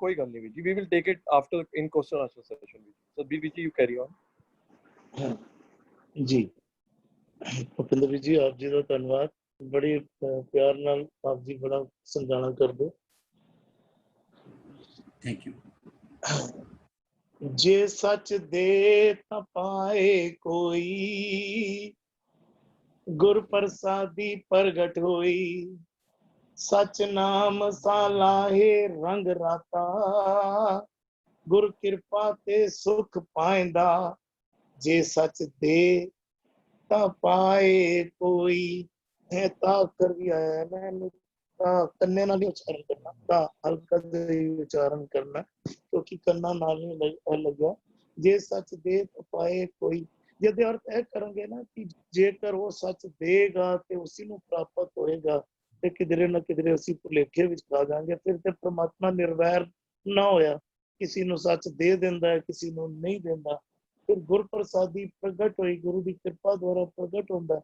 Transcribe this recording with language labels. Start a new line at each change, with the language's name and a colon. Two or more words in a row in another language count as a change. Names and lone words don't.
Punjabi: ਕੋਈ ਗੱਲ ਨਹੀਂ ਵੀਰ ਜੀ,
English: we will take it after in question answer session.
Punjabi: ਸੋ ਵੀਰ ਜੀ
English: you carry on.
Punjabi: ਜੀ ਭੁਪਿੰਦਰ ਜੀ, ਆਪ ਜੀ ਦਾ ਧੰਨਵਾਦ। ਬੜੇ ਪਿਆਰ ਨਾਲ ਆਪ ਜੀ ਬੜਾ ਸਮਝਾਣਾ ਕਰਦੇ।
English: Thank you.
Punjabi: ਜੇ ਸਚ ਦੇ ਤਾ ਪਾਏ ਕੋਈ, ਗੁਰ ਪ੍ਰਸਾਦੀ ਪ੍ਰਗਟ ਹੋਈ। ਸਚ ਨਾਮ ਸਾਲਾਹੇ ਰੰਗ ਰਾਤਾ, ਗੁਰ ਕਿਰਪਾ ਤੇ ਸੁਖ ਪਾਇੰਦਾ। ਜੇ ਸਚ ਦੇ ਤਾ ਪਾਏ ਕੋਈ। ਹੈ ਤਾ ਕਰ ਭੀ ਆਇਆ ਹੈ, ਮੈਂ ਕੰਨੇ ਨਾਲ ਹੀ ਉਚਾਰਨ ਕਰਨਾ, ਤਾ ਹਲਕਾ ਜਿਹਾ ਹੀ ਉਚਾਰਨ ਕਰਨਾ, ਕਿਉਂਕਿ ਕੰਨਾ ਨਾਲ ਨਹੀਂ ਲੱਗਿਆ। ਜੇ ਸਚ ਦੇ ਤੋ ਪਾਏ ਕੋਈ, ਜਦੇ ਅਰਥ ਇਹ ਕਰਾਂਗੇ ਨਾ ਕਿ ਜੇਕਰ ਉਹ ਸੱਚ ਦੇਗਾ ਤੇ ਉਸੇ ਨੂੰ ਪ੍ਰਾਪਤ ਹੋਏਗਾ, ਤੇ ਕਿਧਰੇ ਨਾ ਕਿਧਰੇ ਅਸੀਂ ਭੁਲੇਖੇ ਵਿੱਚ ਖਾ ਜਾਾਂਗੇ। ਫਿਰ ਤੇ ਪ੍ਰਮਾਤਮਾ ਨਿਰਵੈਰ ਨਾ ਹੋਇਆ, ਕਿਸੇ ਨੂੰ ਸੱਚ ਦੇ ਦਿੰਦਾ ਹੈ, ਕਿਸੇ ਨੂੰ ਨਹੀਂ ਦਿੰਦਾ। ਫਿਰ ਗੁਰ ਪ੍ਰਸਾਦੀ ਪ੍ਰਗਟ ਹੋਈ, ਗੁਰੂ ਦੀ ਕਿਰਪਾ ਦੁਆਰਾ ਪ੍ਰਗਟ ਹੁੰਦਾ।